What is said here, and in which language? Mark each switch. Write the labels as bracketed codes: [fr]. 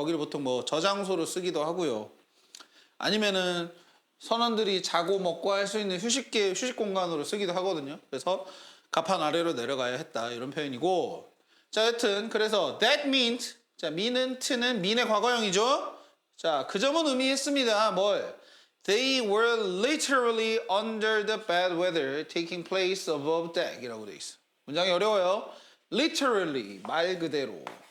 [ko] 거기를 보통 뭐 저장소로 쓰기도 하고요. 아니면은 선원들이 자고 먹고 할 수 있는 휴식 공간으로 쓰기도 하거든요. 그래서 갑판 아래로 내려가야 했다 이런 표현이고. 자, 여튼 그래서 that meant 자 mean은 t는 mean의 과거형이죠. 자, 그 점은 의미했습니다. 뭘? [en] They were literally under the bad weather taking place above deck [ko] 이라고 돼 있어. 문장이 어려워요. literally 말 그대로.